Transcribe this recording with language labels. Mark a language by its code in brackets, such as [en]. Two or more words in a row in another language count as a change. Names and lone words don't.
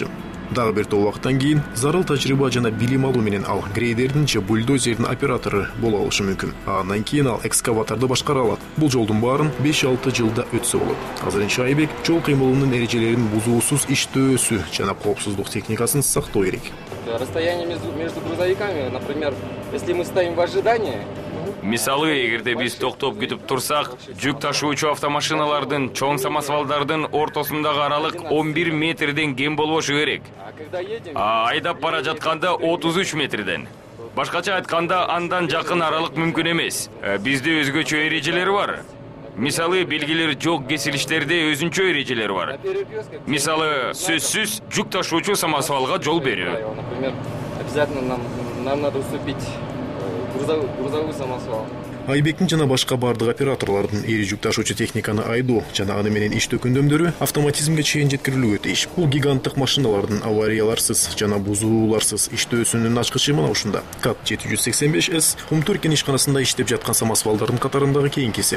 [ky] Дагы бир топ убакыттан кийин зарыл тажрыйба жана билим алуу менен ал грейдердин же бульдозердин оператору боло алышы мүмкүн. Андан кийин ал экскаваторду башкара алат. Бул жолдун баарын 5-6 жылда өтсө болот. Азырынча Айбек жол кыймылынын эрежелерин бузуусуз иштөөсү жана коопсуздук техникасын сактоо керек. [ru] Расстояние между грузовиками, например, если мы стоим в ожидании. [ky] Мисалы, эгерде биз токтоп күтүп турсак, жүк ташуучу автомашиналардын, чоң самосвалдардын ортосундагы аралык 11 метрден кем болбошу керек. Айдап бара жатканда 33 метрден. Башкача айтканда, андан жакын аралык мүмкүн эмес. Бизде өзгөчө эрежелер бар. Мисалы, белгилер жок кесилиштерде өзүнчө эрежелер бар. Мисалы, сөзсүз жүк ташуучу самосвалга жол берүү. [ru] Например, обязательно нам надо уступить грузовой самосвал. [ky] Айбектин жана башка бардык операторлордун ири жүк ташуучу техниканы айдоо жана аны менен иштөө күндөмдөрү автоматизмге чейин жеткирилүүгө тийиш. Бул гиганттык машиналардын аварияларсыз жана бузууларсыз иштөөсүнүн ачкычы мына ушунда. КАТ-785С Кумтөр кен ишканасында иштеп жаткан самосвалдардын катарындагы кийинкиси.